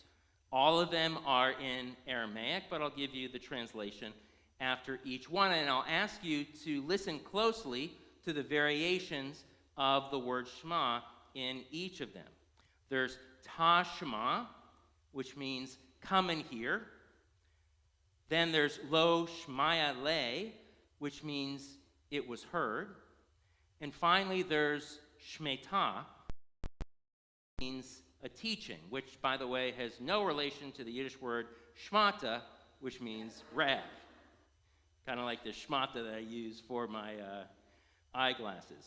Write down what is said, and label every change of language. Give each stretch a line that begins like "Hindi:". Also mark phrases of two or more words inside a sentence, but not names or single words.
English: All of them are in Aramaic, but I'll give you the translation after each one, and I'll ask you to listen closely to the variations of the word shema in each of them. There's ta shema, which means come and hear. Then there's
Aramaic: lo shmaya le,
English: which means it was heard. And finally, there's shmeta, which means a teaching, which, by the way, has no relation to the Yiddish word shmata, which means rag. Kind of like the shmata that I use for my eyeglasses.